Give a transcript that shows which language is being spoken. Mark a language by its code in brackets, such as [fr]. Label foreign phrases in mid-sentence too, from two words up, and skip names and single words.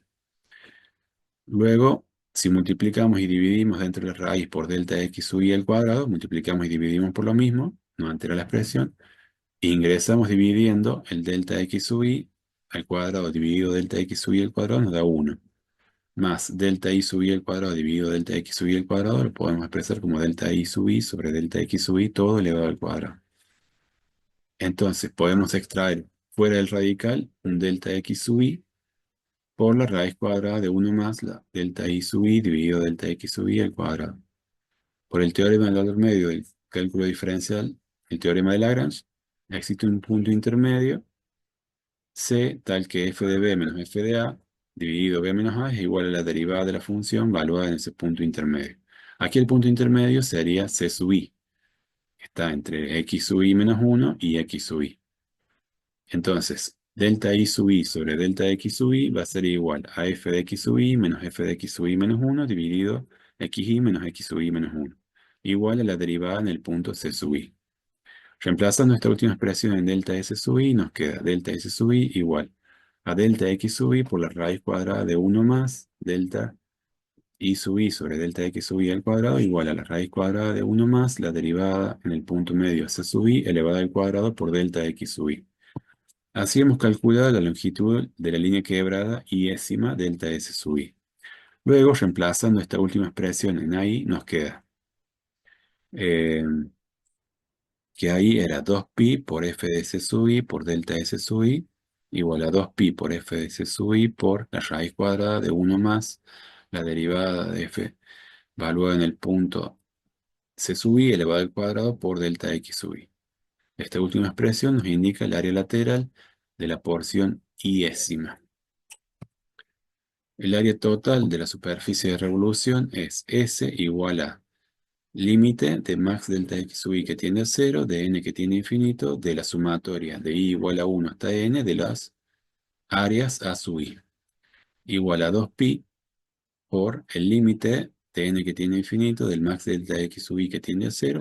[es] Luego, si multiplicamos y dividimos dentro de la raíz por delta x sub i al cuadrado, multiplicamos y dividimos por lo mismo, no altera la expresión, ingresamos dividiendo el delta x sub i al cuadrado dividido delta x sub i al cuadrado nos da 1. Más delta i sub i al cuadrado dividido delta x sub i al cuadrado, lo podemos expresar como delta i sub i sobre delta x sub i todo elevado al cuadrado. Entonces podemos extraer fuera del radical un delta x sub i por la raíz cuadrada de 1 más la delta i sub i dividido delta x sub i al cuadrado. Por el teorema del valor medio del cálculo diferencial el teorema de Lagrange, existe un punto intermedio, C, tal que f de b menos f de a, dividido b menos a, es igual a la derivada de la función valuada en ese punto intermedio. Aquí el punto intermedio sería c sub i, que está entre x sub i menos 1 y x sub i. Entonces, delta i sub i sobre delta x sub i va a ser igual a f de x sub i menos f de x sub i menos 1 dividido xi menos x sub i menos 1, igual a la derivada en el punto c sub i. Reemplazando esta última expresión en delta s sub i, nos queda delta s sub i igual a delta x sub i por la raíz cuadrada de 1 más delta i sub i sobre delta x sub i al cuadrado igual a la raíz cuadrada de 1 más la derivada en el punto medio c sub i elevada al cuadrado por delta x sub i. Así hemos calculado la longitud de la línea quebrada iésima delta S sub i. Luego, reemplazando esta última expresión en ahí, nos queda eh, que ahí era 2pi por f de S sub i por delta S sub i igual a 2pi por f de S sub i por la raíz cuadrada de 1 más la derivada de f valuada en el punto C sub i elevado al cuadrado por delta X sub i. Esta última expresión nos indica el área lateral de la porción iésima. El área total de la superficie de revolución es S igual a límite de max delta x sub i que tiende a 0, de n que tiende a infinito, de la sumatoria de i igual a 1 hasta n de las áreas a sub i, igual a 2pi por el límite de n que tiende a infinito del max delta x sub i que tiende a 0.